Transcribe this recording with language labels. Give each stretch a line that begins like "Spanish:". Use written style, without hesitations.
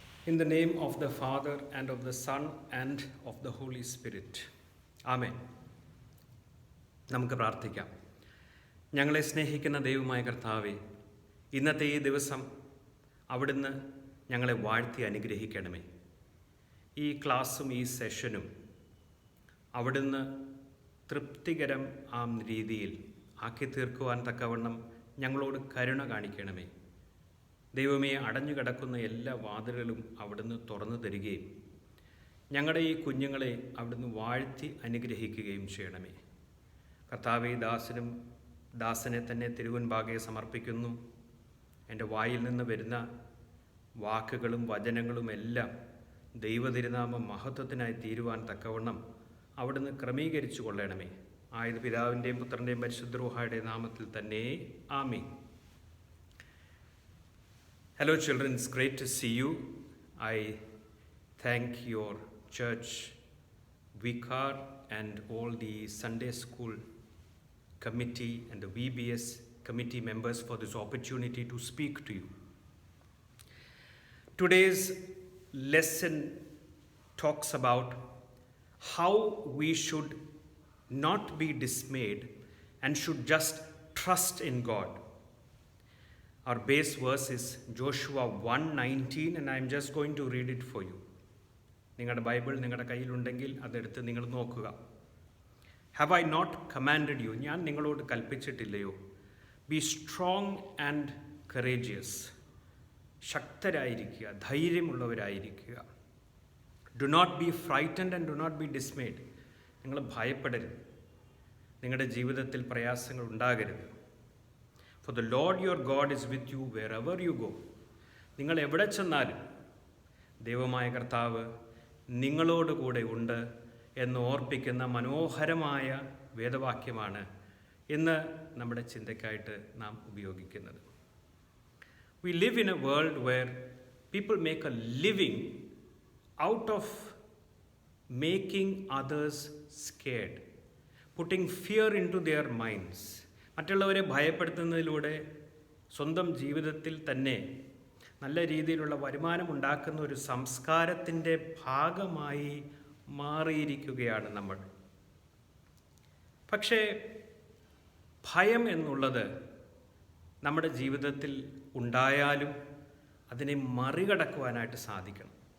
English: In the name of the Father, and of the Son, and of the Holy Spirit.
Malayalam: ആമേൻ. നമുക്ക് പ്രാർത്ഥിക്കാം. ഞങ്ങളെ സ്നേഹിക്കുന്ന ദൈവമായ കർത്താവേ, ഇന്നത്തെ ഈ ദിവസം അവിടുന്ന് ഞങ്ങളെ വാഴ്ത്തി അനുഗ്രഹിക്കണമേ. ഈ ക്ലാസ്സും ഈ സെഷനും അവിടുന്ന് തൃപ്തികരം ആ രീതിയിൽ ആക്കി തീർക്കുവാൻ തക്കവണ്ണം ഞങ്ങളോട് കരുണ കാണിക്കണമേ. ദൈവമേ, അടഞ്ഞു കിടക്കുന്ന എല്ലാ വാതിലുകളും അവിടുന്ന് തുറന്നു തരികയും ഞങ്ങളുടെ ഈ കുഞ്ഞുങ്ങളെ അവിടുന്ന് വാഴ്ത്തി അനുഗ്രഹിക്കുകയും ചെയ്യണമേ. കർത്താവേ, ദാസനെ തന്നെ തിരുവൻപാകെ സമർപ്പിക്കുന്നു. എൻ്റെ വായിൽ നിന്ന് വരുന്ന വാക്കുകളും വചനങ്ങളും എല്ലാം ദൈവതിരുനാമ മഹത്വത്തിനായി തീരുവാൻ തക്കവണ്ണം അവിടുന്ന് ക്രമീകരിച്ചു കൊള്ളണമേ. ആയത് പിതാവിൻ്റെയും പുത്രൻ്റെയും പരിശുദ്ധ റൂഹായുടെ നാമത്തിൽ തന്നെ ആമീൻ.
English: Hello children, it's great to see you. I thank your church vicar and all the Sunday school committee and the VBS committee members for this opportunity to speak to you. Today's lesson talks about how we should not be dismayed and should just trust in God. Our base verse is Joshua 1:19 and I am just going to read it for you.
Malayalam: നിങ്ങളുടെ Bible നിങ്ങളുടെ കയ്യിലുണ്ടെങ്കിൽ അതെടുത്ത് നിങ്ങൾ നോക്കുക.
English: Have I not commanded you?
Malayalam: ഞാൻ നിങ്ങളോട് കൽപ്പിച്ചിട്ടില്ലയോ?
English: Be strong and courageous.
Malayalam: ശക്തരായിരിക്കുക, ധൈര്യമുള്ളവരായിരിക്കുക.
English: Do not be frightened and do not be dismayed.
Malayalam: നിങ്ങൾ ഭയപ്പെടരുത്. നിങ്ങളുടെ ജീവിതത്തിൽ പ്രയാസങ്ങൾ ഉണ്ടാകരുത്.
English: For the Lord your God is with you wherever you go.
Malayalam: നിങ്ങൾ എവിടെ ചെന്നാലും ദൈവമായ കർത്താവ് നിങ്ങളോട് കൂടെ ഉണ്ട് എന്ന് ഓർപ്പിക്കുന്ന മനോഹരമായ വേദവാക്യമാണ് ഇന്ന് നമ്മുടെ ചിന്തയ്ക്കായിട്ട് നാം ഉപയോഗിക്കുന്നത്.
English: We live in a world where people make a living out of making others scared, putting fear into their minds.
Malayalam: മറ്റുള്ളവരെ ഭയപ്പെടുത്തുന്നതിലൂടെ സ്വന്തം ജീവിതത്തിൽ തന്നെ നല്ല രീതിയിലുള്ള വരുമാനം ഉണ്ടാക്കുന്ന ഒരു സംസ്കാരത്തിൻ്റെ ഭാഗമായി മാറിയിരിക്കുകയാണ് നമ്മൾ. പക്ഷേ ഭയം എന്നുള്ളത് നമ്മുടെ ജീവിതത്തിൽ ഉണ്ടായാലും അതിനെ മറികടക്കുവാനായിട്ട് സാധിക്കണം.